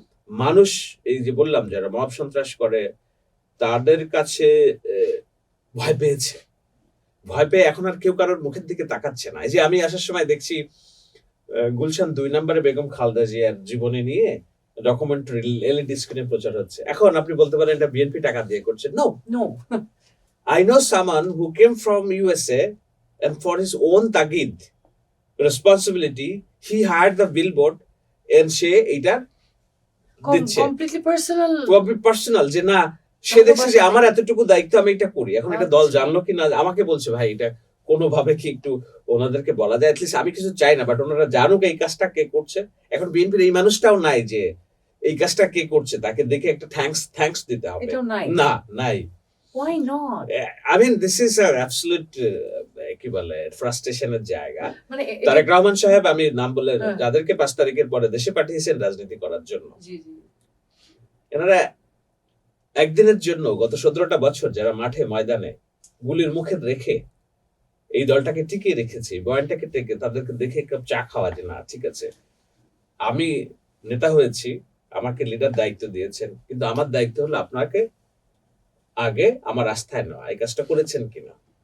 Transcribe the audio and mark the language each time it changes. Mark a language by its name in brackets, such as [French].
[Bangla] মানুষ এই যে বললাম যারা মব সন্ত্রাস করে তাদের কাছে ভয় পেয়েছে, ভয় পেয়ে এখন আর কেউ কারোর মুখের দিকে তাকাচ্ছে না। এই যে আমি আসার সময় দেখছি গুলশান 2 নম্বরে বেগম খালেদা জিয়ার জীবনী নিয়ে ডকুমেন্টারি এলইডি স্ক্রিনে প্রচার হচ্ছে। এখন আপনি বলতে পারেন এটা বিএনপি টাকা দিয়ে করছে। [English] no no, I know someone who came from USA and for his own tagid responsibility he hired the billboard and [Bangla] সে এটা দিচ্ছে কমপ্লিটলি পার্সোনাল। পার্সোনাল যে না সে দেখছে যে আমার এতটুকু দায়িত্ব আমি এটা করি। এখন এটা দল জানলো কি না আমাকে বলছে ভাই এটা কোনোভাবে কি একটু ওনাদেরকে বলা যায়, অ্যাটলিস্ট আমি কিছু চাই না বাট ওনারা জানুক এই কাজটা কে করছে। এখন বিএনপির এই মানুষটাও নাই যে এই কাজটা কে করছে তাকে দেখে একটা থ্যাঙ্কস দিতে হবে, এটাও নাই। না নাই। [English] Why not? I mean this is an absolute [Bangla] কি বলে ফ্রাস্ট্রেশনের জায়গা। মানে তারেক রহমান সাহেব আমি নাম বলে যাদেরকে 5 তারিখের পরে দেশে পাঠিয়েছেন রাজনীতি করার জন্য, জি জি, এনারা একদিনের জন্য গত 17টা বছর যারা মাঠে ময়দানে গুলির মুখে রেখে এই দলটাকে টিকিয়ে রেখেছে, বয়ানটাকে টেকে তাদেরকে দেখে এক কাপ চা খাওয়া যে না ঠিক আছে আমি নেতা হয়েছি, আমাকে লিডার দায়িত্ব দিয়েছেন, কিন্তু আমার দায়িত্ব হলো আপনাকে আগে আমার আস্থায় নেওয়া, এই কাজটা করেছেন কিনা।